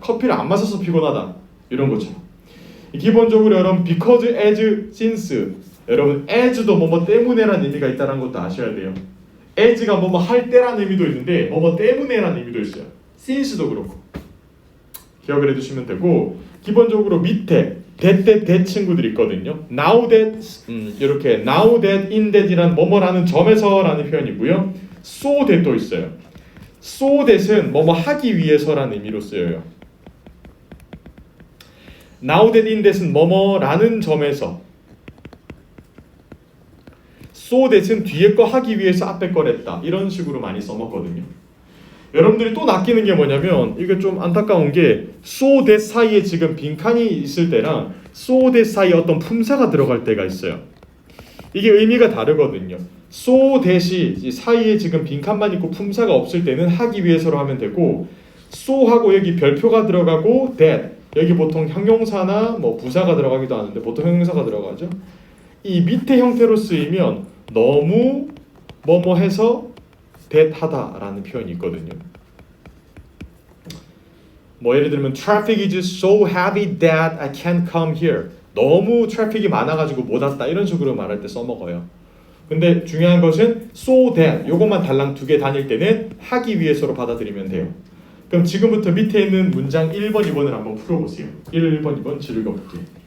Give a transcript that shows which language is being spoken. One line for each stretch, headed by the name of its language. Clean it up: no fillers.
Korean: 커피를 안 마셔서 피곤하다. 이런 거죠. 기본적으로 여러분 because, as, since 여러분 as도 뭐뭐 때문에라는 의미가 있다는 것도 아셔야 돼요. as가 뭐뭐 할 때라는 의미도 있는데 뭐뭐 때문에라는 의미도 있어요. since도 그렇고 기억을 해두시면 되고 기본적으로 밑에 that 친구들이 있거든요. Now that 이렇게 now that, in that이란 뭐뭐라는 점에서라는 표현이고요. So that도 있어요. So that은 뭐뭐 하기 위해서라는 의미로 쓰여요. Now that, in that은 뭐뭐라는 점에서. So that은 뒤에 거 하기 위해서 앞에 걸 했다. 이런 식으로 많이 써먹거든요. 여러분들이 또 낚이는 게 뭐냐면 이게 좀 안타까운 게 so that 사이에 지금 빈칸이 있을 때랑 so that 사이에 어떤 품사가 들어갈 때가 있어요. 이게 의미가 다르거든요. so that이 사이에 지금 빈칸만 있고 품사가 없을 때는 하기 위해서로 하면 되고 so하고 여기 별표가 들어가고 that 여기 보통 형용사나 뭐 부사가 들어가기도 하는데 보통 형용사가 들어가죠. 이 밑에 형태로 쓰이면 너무 뭐뭐 해서 that 하다라는 표현이 있거든요. 뭐 예를 들면
English: traffic is so heavy that I can't come here.
Korean: 너무 트래픽이 많아가지고 못 왔다 이런 식으로 말할 때 써먹어요. 근데 중요한 것은 so that 요것만 달랑 두 개 다닐 때는 하기 위해서로 받아들이면 돼요. 그럼 지금부터 밑에 있는 문장 1번, 2번을 한번 풀어보세요. 1번, 2번 읽어볼게요.